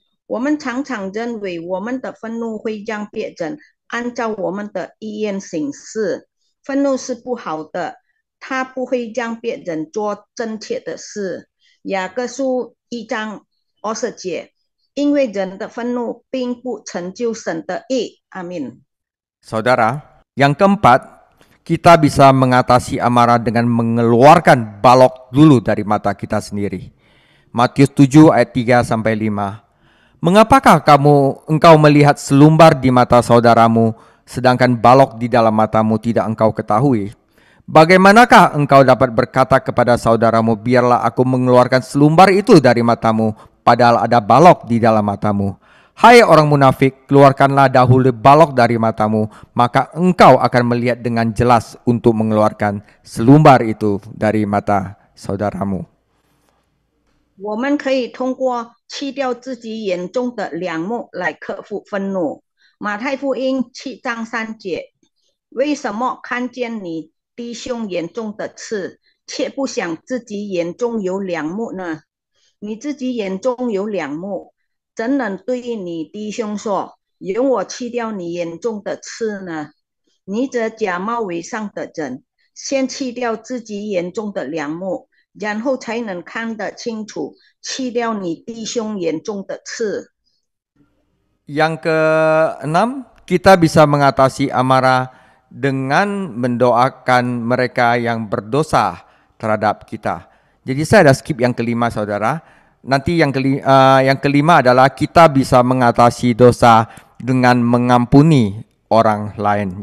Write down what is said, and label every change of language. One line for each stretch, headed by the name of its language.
Chinese: 我们常常认为我们的愤怒会让别人按照我们的意愿行事，愤怒是不好的，它不会让别人做正确的事。雅各书1章20节，因为人的愤怒并不成就神的义。阿们。
Indonesian: Saudara, yang keempat, kita bisa mengatasi amarah dengan mengeluarkan balok dulu dari mata kita sendiri. Matius 7 ayat 3 sampai 5. Mengapakah engkau melihat selumbar di mata saudaramu, sedangkan balok di dalam matamu tidak engkau ketahui? Bagaimanakah engkau dapat berkata kepada saudaramu, biarlah aku mengeluarkan selumbar itu dari matamu, padahal ada balok di dalam matamu? Hai orang munafik, keluarkanlah dahulu balok dari matamu, maka engkau akan melihat dengan jelas untuk mengeluarkan selumbar itu dari mata saudaramu.
Chinese: 我们可以通过去掉自己眼中的梁木来克服愤怒。马太福音7章3节，为什么看见你弟兄眼中的刺，却不想自己眼中有梁木呢？你自己眼中有梁木，怎能对你弟兄说，由我去掉你眼中的刺呢？你这假冒伪善的人，先去掉自己眼中的梁木，然后才能看得清楚，去掉你弟兄眼中的刺。
Indonesian: Yang keenam, kita bisa mengatasi amarah dengan mendoakan mereka yang berdosa terhadap kita. Jadi saya ada skip yang kelima, saudara. Nanti yang kelima adalah kita bisa mengatasi dosa dengan mengampuni orang lain.